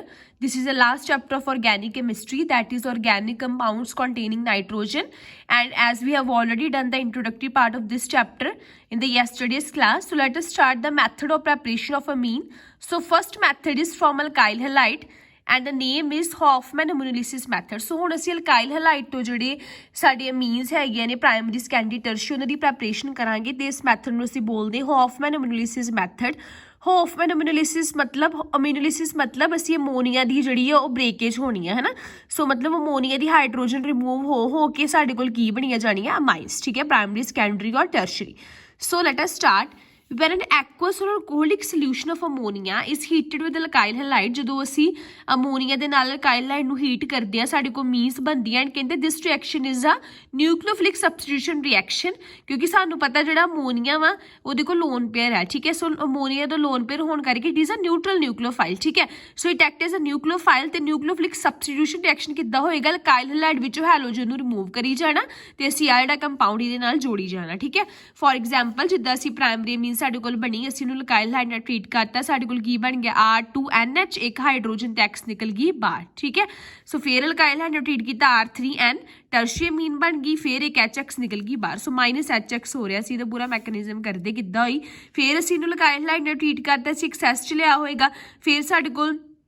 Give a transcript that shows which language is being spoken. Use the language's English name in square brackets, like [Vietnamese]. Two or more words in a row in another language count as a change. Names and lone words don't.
[English] This is the last chapter of organic chemistry, that is organic compounds containing nitrogen. And as we have already done the introductory part of this chapter in the yesterday's class, so let us start the method of preparation of amine. So first method is from alkyl halide and the name is Hoffman aminolysis method. [Punjabi] So ਹੁਣ ਅਸੀਂ [English] alkyl halide [Punjabi] ਤੋਂ ਜਿਹੜੇ ਸਾਡੇ amines ਹੈਗੀਆਂ ਨੇ [English] primary secondary tertiary [Punjabi] ਉਹਨਾਂ ਦੀ ਪ੍ਰੈਪਰੇਸ਼ਨ ਕਰਾਂਗੇ ਤੇ ਇਸ ਮੈਥਡ ਨੂੰ ਅਸੀਂ ਬੋਲਦੇ [English] Hoffman aminolysis method. [Punjabi] Hoffman aminolysis मतलब ਅਸੀਂ ਅਮੋਨੀਆ ਦੀ ਜਿਹੜੀ ਆ ਉਹ ਬ੍ਰੇਕੇਜ ਹੋਣੀ ਆ ਹੈ ਨਾ ਸੋ ਮਤਲਬ ਅਮੋਨੀਆ ਦੀ ਹਾਈਡਰੋਜਨ ਰਿਮੂਵ ਹੋ ਕੇ ਸਾਡੇ ਕੋਲ ਕੀ ਬਣੀਆਂ ਜਾਣੀਆਂ ਅਮਾਈਨਸ ਠੀਕ ਹੈ [English] primary secondary [Punjabi] ਔਰ [English] tertiary so let us start when an aqueous or alcoholic solution of ammonia is heated with alkyl halide [Punjabi] ਜਦੋਂ ਅਸੀਂ ਅਮੋਨੀਆ ਦੇ ਨਾਲ [English] alkyl halide [Punjabi] ਨੂੰ ਹੀਟ ਕਰਦੇ ਆ ਸਾਡੇ ਕੋਲ ਮੀਨਸ ਬਣਦੀਆਂ ਐਂਡ ਕਹਿੰਦੇ [English] this reaction is a nucleophilic substitution reaction [Punjabi] ਕਿਉਂਕਿ ਸਾਨੂੰ ਪਤਾ ਜਿਹੜਾ ਅਮੋਨੀਆ ਵਾ ਉਹਦੇ ਕੋਲ [English] lone pair [Punjabi] ਹੈ ਠੀਕ ਹੈ ਸੋ ਅਮੋਨੀਆ ਦਾ [English] lone pair [Punjabi] ਹੋਣ ਕਰਕੇ [English] it is a neutral nucleophile [Punjabi] ਠੀਕ ਹੈ [English] so it act as a nucleophile [Punjabi] ਤੇ [English] nucleophilic substitution reaction [Punjabi] ਕਿੱਦਾਂ ਹੋਏਗਾ [English] alkyl halide [Punjabi] ਵਿੱਚੋਂ ਹੈਲੋਜਨ ਨੂੰ ਰਿਮੂਵ ਕਰੀ ਜਾਣਾ ਤੇ ਅਸੀਂ ਆ ਜਿਹੜਾ ਕੰਪਾਊਂਡ ਇਹਦੇ ਨਾਲ ਜੋੜੀ ਜਾਣਾ ਠੀਕ ਹੈ [English] for example [Punjabi] ਜਿੱਦਾਂ ਅਸੀਂ [English] primary amine [Punjabi] ਸਾਡੇ ਕੋਲ ਬਣੀ ਅਸੀਂ ਨੂੰ [English] alkyl halide [Punjabi] ਨਾਲ ਟ੍ਰੀਟ ਕਰਤਾ ਸਾਡੇ ਕੋਲ ਕੀ ਬਣ ਗਿਆ R2NH ਇੱਕ ਹਾਈਡਰੋਜਨ ਤੇ X ਨਿਕਲ ਗਈ ਬਾਹਰ ਠੀਕ ਹੈ ਸੋ ਫਿਰ [English] alkyl halide [Punjabi] ਨਾਲ ਟ੍ਰੀਟ ਕੀਤਾ R3N ਟਰਸ਼ੀਅਮ ਮੀਨ ਬਣ ਗਈ ਫਿਰ ਇੱਕ HX ਨਿਕਲ ਗਈ ਬਾਹਰ ਸੋ -HX ਹੋ ਰਿਹਾ ਸੀ ਇਹਦਾ ਪੂਰਾ ਮੈਕੈਨਿਜ਼ਮ ਕਰਦੇ ਕਿੱਦਾਂ ਹੋਈ ਫਿਰ ਅਸੀਂ ਨੂੰ [English] alkyl halide [Punjabi] ਨਾਲ ਟ੍ਰੀਟ ਕਰਤਾ ਸੀ ਐਕਸੈਸ ਚ ਲਿਆ ਹੋਏਗਾ ਫਿਰ ਸਾਡੇ ਕੋਲ